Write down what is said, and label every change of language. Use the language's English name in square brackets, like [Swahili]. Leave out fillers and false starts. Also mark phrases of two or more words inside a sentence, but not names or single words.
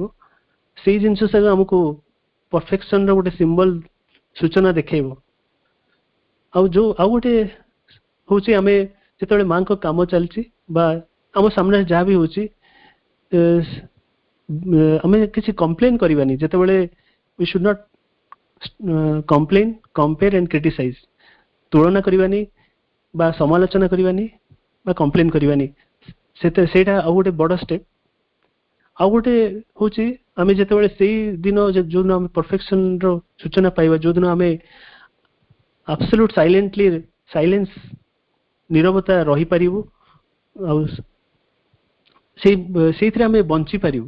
[Odia] ସେଇ ଜିନିଷ ସବୁ ଆମକୁ ପରଫେକ୍ସନର ଗୋଟେ ସିମ୍ବଲ ସୂଚନା ଦେଖେଇବ। ଆଉ ଗୋଟେ ହଉଛି ଆମେ ଯେତେବେଳେ ମାଙ୍କ କାମ ଚାଲିଛି ବା ଆମ ସାମ୍ନାରେ ଯାହା ବି ହଉଛି ଆମେ କିଛି କମ୍ପ୍ଲେନ କରିବାନି। ଯେତେବେଳେ [English] we should not complain, compare and criticize, [Odia] ତୁଳନା କରିବାନି ବା ସମାଲୋଚନା କରିବାନି ବା କମ୍ପ୍ଲେନ୍ କରିବାନି, ସେଇଟା ଆଉ ଗୋଟେ ବଡ ଷ୍ଟେପ। ଆଉ ଗୋଟେ ହଉଛି ଆମେ ଯେତେବେଳେ ସେଇ ଦିନ ଯୋଉଦିନ ଆମେ ପରଫେକ୍ସନ ର ସୂଚନା ପାଇବା, ଯୋଉଦିନ ଆମେ [English] absolute silence [Odia] ନିରବତା ରହିପାରିବୁ, ଆଉ ସେଇଥିରେ ଆମେ ବଞ୍ଚି ପାରିବୁ।